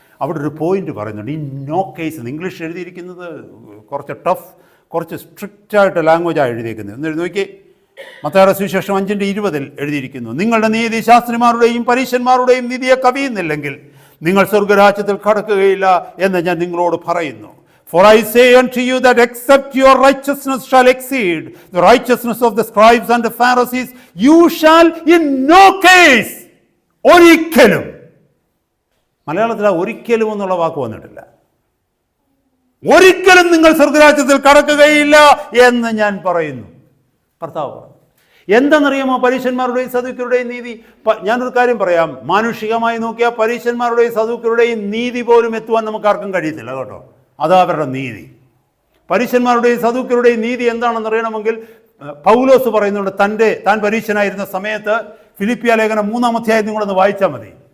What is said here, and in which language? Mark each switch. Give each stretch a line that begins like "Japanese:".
Malayalam: അവിടെ ഒരു പോയിന്റ് പറയുന്നുണ്ട്,
English: In no case.
Malayalam: ഇംഗ്ലീഷ് എഴുതിയിരിക്കുന്നത് കുറച്ച് ടഫ്, കുറച്ച് സ്ട്രിക്റ്റായിട്ട് ലാംഗ്വേജാണ് എഴുതിയിരിക്കുന്നത്. എന്ന് നോക്കി, മത്തായിയുടെ സുവിശേഷം 5:20 എഴുതിയിരിക്കുന്നു, നിങ്ങളുടെ നീതി ശാസ്ത്രിമാരുടെയും പരീശന്മാരുടെയും നീതിയെ കവിയുന്നില്ലെങ്കിൽ നിങ്ങൾ സ്വർഗരാജ്യത്തിൽ കടക്കുകയില്ല എന്ന് ഞാൻ നിങ്ങളോട് പറയുന്നു.
English: For I say unto you that except your righteousness shall exceed the righteousness of the scribes and the Pharisees, you shall in no case,
Malayalam: ഒരിക്കലും, മലയാളത്തിൽ ഒരിക്കലും എന്നുള്ള വാക്ക് വന്നിട്ടില്ല, ഒരിക്കലും നിങ്ങൾ സ്വർഗരാജ്യത്തിൽ കടക്കുകയില്ല എന്ന് ഞാൻ പറയുന്നു. കർത്താവ് പറഞ്ഞു. എന്താണെന്നറിയാമോ പരീശന്മാരുടെയും സദൂക്യരുടെയും നീതി? ഞാനൊരു കാര്യം പറയാം, മാനുഷികമായി നോക്കിയാൽ പരീശന്മാരുടെയും സദൂക്യരുടെയും നീതി പോലും എത്തുവാൻ നമുക്ക് ആർക്കും കഴിയത്തില്ല കേട്ടോ. അതാ അവരുടെ നീതി. പരീശന്മാരുടെയും സദൂക്യരുടെയും നീതി എന്താണെന്ന് അറിയണമെങ്കിൽ പൗലോസ് പറയുന്നുണ്ട്, താൻ പരീശനായിരുന്ന സമയത്ത് ഫിലിപ്പിയ ലേഖനം 3-ാം അധ്യായം നിങ്ങളൊന്ന് വായിച്ചാൽ മതി.